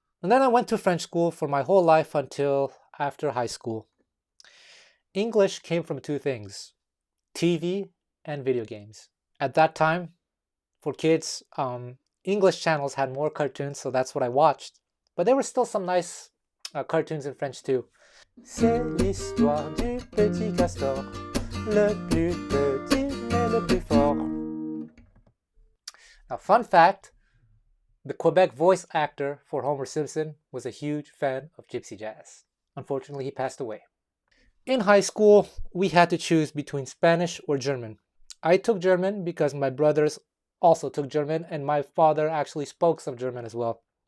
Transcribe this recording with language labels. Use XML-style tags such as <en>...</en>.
<en>And then I went to French school for my whole life until after high school. English came from two things: TV and video games. At that time, for kids, English channels had more cartoons, so that's what I watched. But there were still some nice cartoons in French too.</en> <fr>C'est l'histoire du petit castor, le plus petit mais le plus fort.</fr> <en>Now, fun fact, the Quebec voice actor for Homer Simpson was a huge fan of Gypsy jazz. Unfortunately, he passed away. In high school, we had to choose between Spanish or German. I took German because my brothers also took German, and my father actually spoke some German as well.</en>